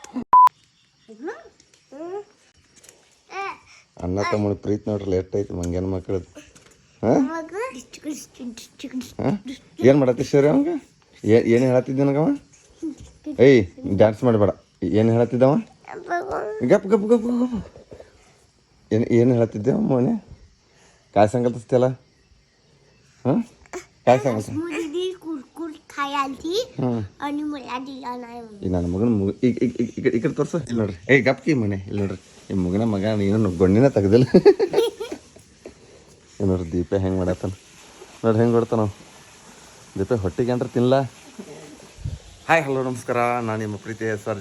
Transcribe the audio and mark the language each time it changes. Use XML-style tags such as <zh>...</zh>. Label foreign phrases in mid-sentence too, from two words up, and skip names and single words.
<kn>ಅಣ್ಣ ತಮ್ಮ ಪ್ರೀತಿ ನೋಡ್ರಿ ಲೇಟ್ ಐತಿ ಮಂಗ್ಯಾನ ಮಕ್ಕಳದು. ಏನ್ ಮಾಡತ್ತಿ ಸರಿ ಅವಂಗ? ಏನ್ ಹೇಳತ್ತಿದ್ದ ನನಗವ? ಏಯ್ ಡ್ಯಾನ್ಸ್ ಮಾಡಬೇಡ. ಏನು ಹೇಳತ್ತಿದ್ದವ? ಗಪ್ ಗಪ್ ಗಪ್ ಗಪ್. ಏನು ಹೇಳತ್ತಿದ್ದೆ ಮೊನ್ನೆ?</kn> <mr>काय सांगत त्याला? हां काय सांगत? आणि मला दिला नाही.</mr> <kn>ನನ್ನ ಮಗನ ಈ ಕಡೆ ತೋರ್ಸ. ಇಲ್ಲಿ ನೋಡ್ರಿ. ಏಯ್ ಗಪ್ಕಿ ಮನೆ ಇಲ್ಲಿ ನೋಡ್ರಿ. ಈ ಮಗನ ಮಗ ನೀನು ಗೊಣ್ಣಿನ ತೆಗ್ದಿಲ್ಲ. ನೋಡ್ರಿ ದೀಪ ಹೆಂಗೆ ಮಾಡತ್ತಾನ ನೋಡ್ರಿ, ಹೆಂಗೆ ಕೊಡ್ತಾನ ದೀಪ. ಹೊಟ್ಟಿಗೆ ಅಂದ್ರೆ ತಿನ್ನಲ್ಲ. ಹಾಯ್ ಹಲೋ ನಮಸ್ಕಾರ, ನಾನು ನಿಮ್ಮ ಪ್ರೀತಿಯ ಸರ್ಜ</kn>